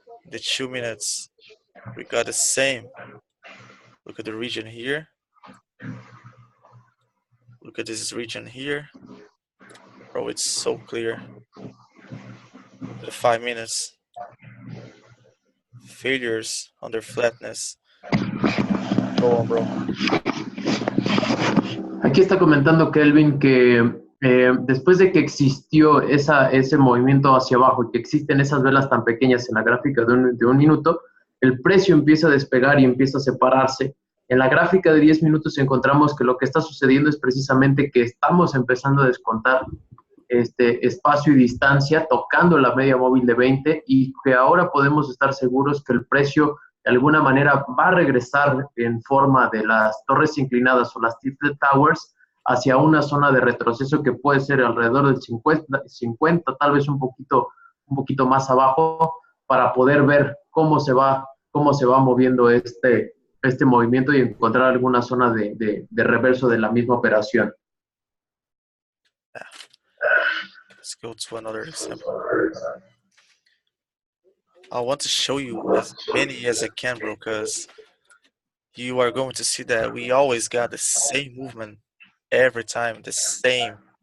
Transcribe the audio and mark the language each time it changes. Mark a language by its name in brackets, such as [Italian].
[English] The 2 minutes, we got the same. Look at the region here. Look at this region here. Bro, it's so clear. The 5 minutes. Failures under flatness. Go on, bro. [Spanish] Aquí está comentando Kelvin que después de que existió ese movimiento hacia abajo y que existen esas velas tan pequeñas en la gráfica de un minuto, el precio empieza a despegar y empieza a separarse. En la gráfica de 10 minutos encontramos que lo que está sucediendo es precisamente que estamos empezando a descontar espacio y distancia tocando la media móvil de 20 y que ahora podemos estar seguros que el precio de alguna manera va a regresar en forma de las torres inclinadas o las tilted towers hacia una zona de retroceso que puede ser alrededor del 50 tal vez un poquito más abajo, para poder ver cómo se va moviendo este movimiento y encontrar alguna zona de reverso de la misma operación. [English] Let's go to another example. I want to show you as many as I can, bro, because you are going to see that we always got the same movement every time, the same.